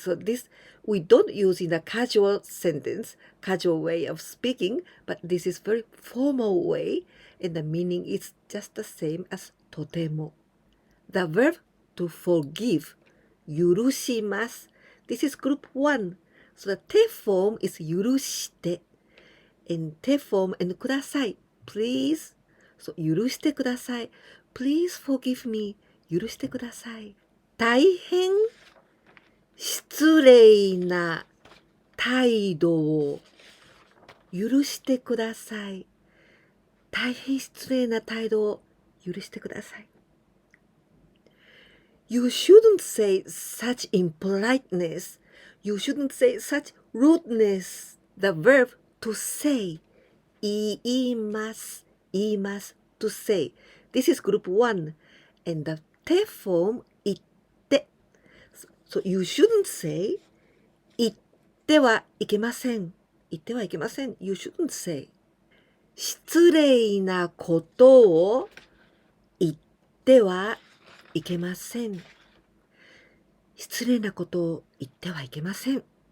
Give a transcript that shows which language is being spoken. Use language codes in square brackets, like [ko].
[en] So this, we don't use in a casual sentence, casual way of speaking, but this is very formal way, and the meaning is just the same as とても. The verb to forgive, 許します. This is group 1. So the 手 form is 許して. And 手 form and ください, please. [ja] So 許してください. [en] Please forgive me. [ja] 許してください. 大変失礼な態度を許してください. 大変失礼な態度を許してください. [en] You shouldn't say such impoliteness. You shouldn't say such rudeness. The verb to say. 言います. 言います to say. This is group 1. And the 手 form 言って. So you shouldn't say [ja] 言ってはいけません. 言ってはいけません. [en] You shouldn't say. [ja] 失礼なことを言ってはいけません. 失礼なことを言ってはいけません.